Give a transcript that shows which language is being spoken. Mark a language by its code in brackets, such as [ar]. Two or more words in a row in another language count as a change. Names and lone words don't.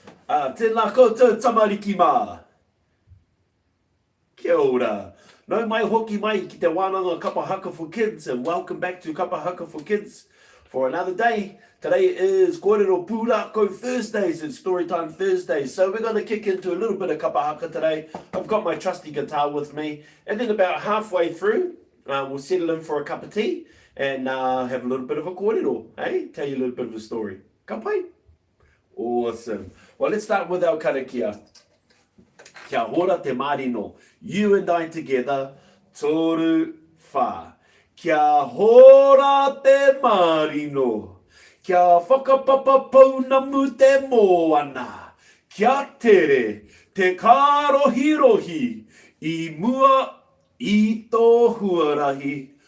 [mi] Tēnā koutou tamariki mā. Kia ora. No mai hoki mai ki te wānanga [en] Kapahaka for Kids, and welcome back to Kapahaka for Kids for another day. Today is [mi] Kōrero Pūrākau [en] Thursdays, it's Storytime Thursdays, so we're going to kick into a little bit of Kapahaka today. I've got my trusty guitar with me, and then about halfway through, we'll settle in for a cup of tea and have a little bit of a kōrero, eh? Tell you a little bit of a story. [mi] Ka pai? [en] Awesome. Well, let's start with our karakia. [mi] Kia hora te marino. [en] You and I together. [mi] Toru wha. Kia hora te marino. Kia whakapapa pounamu te moana. Kia tere te karohirohi. I mua i tō huarahi.